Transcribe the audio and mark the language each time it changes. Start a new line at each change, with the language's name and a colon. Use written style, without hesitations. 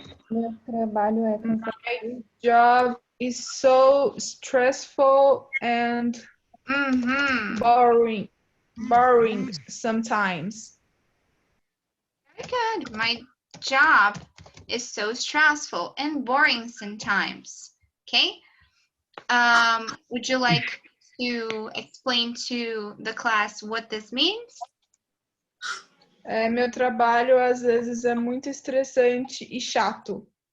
Portuguese: Meu trabalho é cansativo.
English: Job is so stressful and boring sometimes. Very good. My job is so stressful and boring sometimes. Okay? Would you like to explain to the class what this means?
Portuguese: Meu trabalho às vezes é muito estressante e chato.